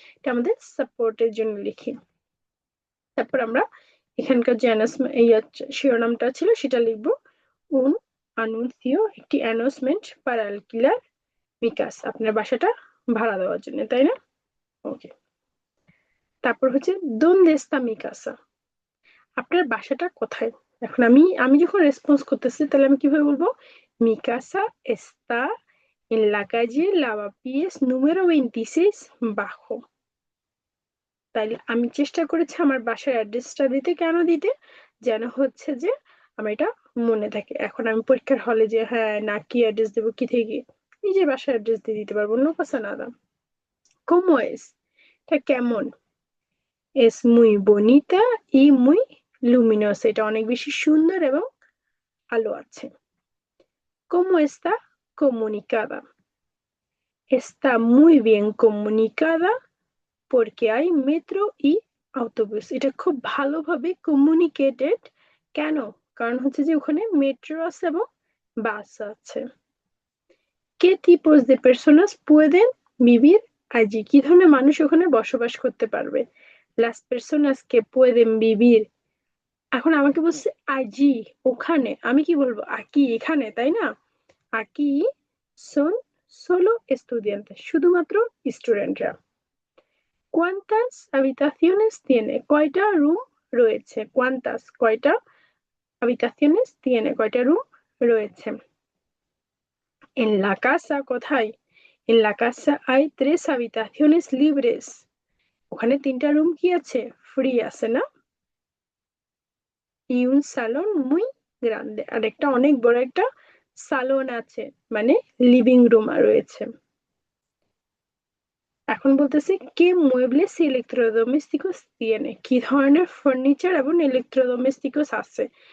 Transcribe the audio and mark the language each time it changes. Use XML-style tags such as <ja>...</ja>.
<bn>এটা আমাদের সাপোর্টের জন্য লিখি। তারপর আমরা এখানকার যে শিরোনামটা ছিল সেটা লিখবো</bn> <es>un anuncio,</es> <bn>একটি announcement</bn> <es>para alquilar mi casa,</es> <bn>আপনার বাসাটা ভাড়া দেওয়ার জন্য, তাই না? ওকে। তারপর হচ্ছে</bn> <es>dónde está mi casa,</es> <bn>আপনার বাসাটা কোথায়? এখন আমি আমি যখন রেসপন্স করতেছি তাহলে আমি কিভাবে বলবো?</bn> <es>mi casa está en la calle Lavapiés número 26 bajo।</es> <bn>তাইলে আমি চেষ্টা করেছি আমার বাসার অ্যাড্রেসটা দিতে। কেন দিতে? যেন হচ্ছে যে আমার এটা মনে থাকে। এখন আমি পরীক্ষার হলে যে হ্যাঁ না কি অ্যাড্রেস দেবো, কি থেকে নিজের বাসার অ্যাড্রেস দিয়ে দিতে পারবো।</bn> <es>নো পাসা নাদা। ¿Cómo es?</es> <bn>এটা কেমন?</bn> <es>es muy bonita y muy luminosa,</es> <bn>এটা অনেক বেশি সুন্দর এবং আলো আছে।</bn> <es>¿Cómo está comunicada? Está muy bien comunicada porque hay metro y autobús,</es> <bn>এটা খুব ভালোভাবে কমিউনিকেটেড। কেন? কারণ হচ্ছে যে ওখানে মেট্রো আছে এবং বাস আছে।</bn> <es>কে tipos de personas pueden vivir allí,</es> <bn>কি ধরনের মানুষ ওখানে বসবাস করতে পারবে?</bn> <es>las personas que pueden vivir,</es> <bn>এখন আমাকে বলছে</bn> <es>allí,</es> <bn>ওখানে, আমি কি বলবো?</bn> <es>aquí,</es> <bn>এখানে, তাই না?</bn> <es>aquí son solo estudiantes,</es> <bn>শুধুমাত্র স্টুডেন্টরা।</bn> <es>¿Cuántas habitaciones tiene?</es> <bn>কয়টা রুম রয়েছে?</bn> <es>¿Cuántas?</es> <bn>কয়টা</bn> <es>habitaciones tiene?</es> <bn>কয়টা রুম রয়েছে?</bn> <es>En la casa,</es> <bn>কোথায়?</bn> <es>En la casa hay 3 habitaciones libres,</es> <bn>ওখানে 3টা রুম কি আছে? ফ্রি আছে না?</bn> <es>y un salón muy grande,</es> <bn>আর একটা অনেক বড় একটা সালন আছে, মানে লিভিং রুম রয়েছে। এখন বলতেছি</bn> <es>কে muebles y electrodomésticos tiene,</es> <bn>কি ধরনের ফার্নিচার এবং ইলেকট্রোডোমেস্টিকস আছে?</bn>